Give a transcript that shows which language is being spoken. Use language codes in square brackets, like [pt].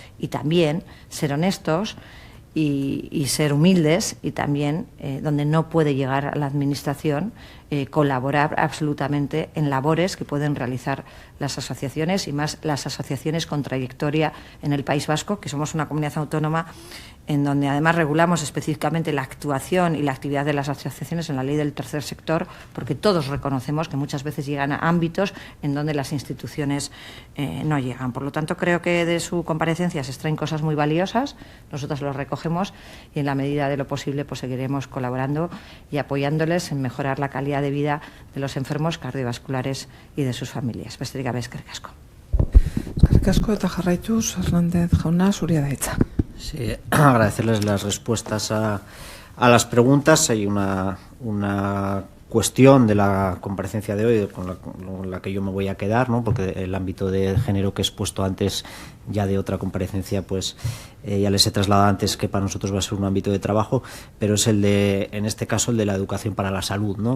[es] Y también ser honestos y ser humildes, y también, donde no puede llegar a la Administración, colaborar absolutamente en labores que pueden realizar las asociaciones, y más las asociaciones con trayectoria en el País Vasco, que somos una comunidad autónoma en donde además regulamos específicamente la actuación y la actividad de las asociaciones en la ley del tercer sector, porque todos reconocemos que muchas veces llegan a ámbitos en donde las instituciones no llegan. Por lo tanto, creo que de su comparecencia se extraen cosas muy valiosas, nosotros lo recogemos y en la medida de lo posible pues seguiremos colaborando y apoyándoles en mejorar la calidad de vida de los enfermos cardiovasculares y de sus familias. [eu] Besterik gabe, eskerrik asko. Eskerrik asko eta jarraituz, Hernández jauna, zurea da hitza. [es] Sí, agradecerles las respuestas a las preguntas. Hay una cuestión de la comparecencia de hoy con la que yo me voy a quedar, ¿no? Porque el ámbito de género que he expuesto antes ya de otra comparecencia, pues ya les he trasladado antes que para nosotros va a ser un ámbito de trabajo, pero es el de, en este caso, el de la educación para la salud, ¿no?